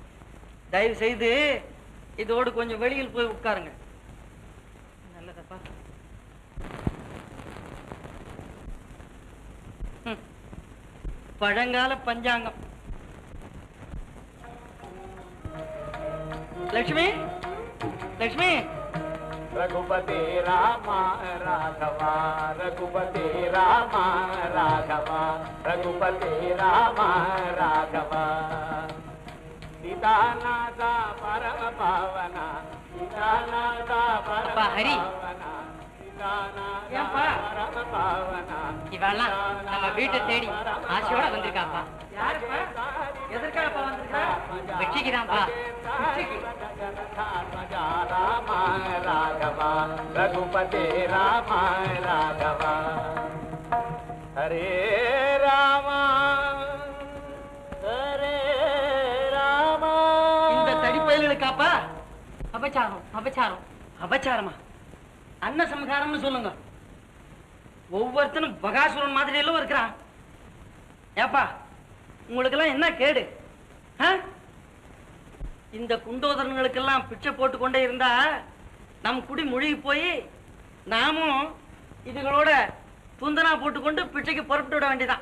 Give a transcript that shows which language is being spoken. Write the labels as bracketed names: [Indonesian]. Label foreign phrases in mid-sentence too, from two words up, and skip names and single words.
[Tamil] தயவு செய்து இதோடு கொஞ்சம் வெளியில் போய் உட்காருங்க. நல்லதப்பா. பழங்கால பஞ்சாங்கம். லட்சுமி, லட்சுமி. [Hindi] रघुपति रामा राघवा रघुपति रामा राघवा रघुपति रामा राघवा सीतानाथा परम पावना सीतानाथा परम पावना सीतानाथा परम पावना [Tamil] இவெல்லாம் நம்ம வீட்டை தேடி ஆசையோட வந்திருக்காப்பா. எதற்காகப்பா வந்திருக்கா? வெற்றிக்குதான்ப்பா. [Hindi] राम राघवा रघुपति राम राघवा हरे राम हरे राम. [Tamil] இந்த தடிப்பயல்களுக்காப்பா? அபச்சாரம் அபச்சாரம். அபச்சாரமா? அன்ன சம்ஹாரம்னு சொல்லுங்க. ஒவ்வொருத்தனும் பகாசுரன் மாதிரி எல்லாம் இருக்கிறான். ஏப்பா, உங்களுக்கெல்லாம் என்ன கேடு? இந்த குண்டோதரங்களுக்கெல்லாம் பிச்சை போட்டு கொண்டே இருந்தா நம் குடி முழுகி போய் நாமும் இதுகளோட துந்தனா போட்டுக்கொண்டு பிச்சைக்கு புறப்பட்டு விட வேண்டியதான்.